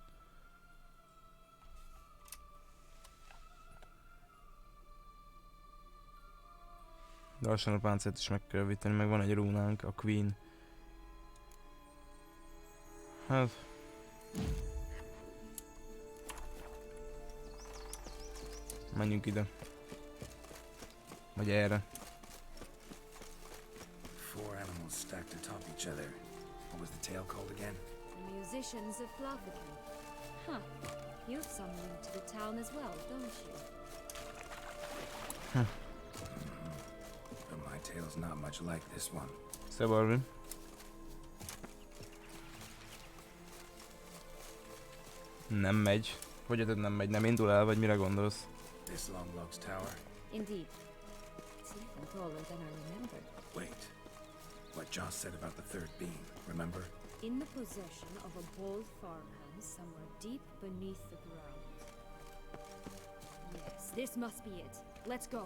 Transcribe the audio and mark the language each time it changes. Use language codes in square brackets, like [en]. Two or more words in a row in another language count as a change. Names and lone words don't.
[hu] De lassan a páncélt is meg kell javítani, meg van egy rúnánk, a Queen. Hát... Menjünk ide. Vagy erre. [en] Four animals stacked atop each other. What was the tale called again? The musicians of Flavican. Huh. You summon to the town as well, don't you? But my tale's not much like this one. [hu] Szia, Barbie. Nem megy. Hogy érted nem megy? Nem indul el, vagy mire gondolsz? [en] This Longlog's tower? Indeed. It's even taller than I remembered. Wait. What Joss said about the third beam, remember? In the possession of a bold farmhand somewhere deep beneath the ground. Yes, this must be it. Let's go.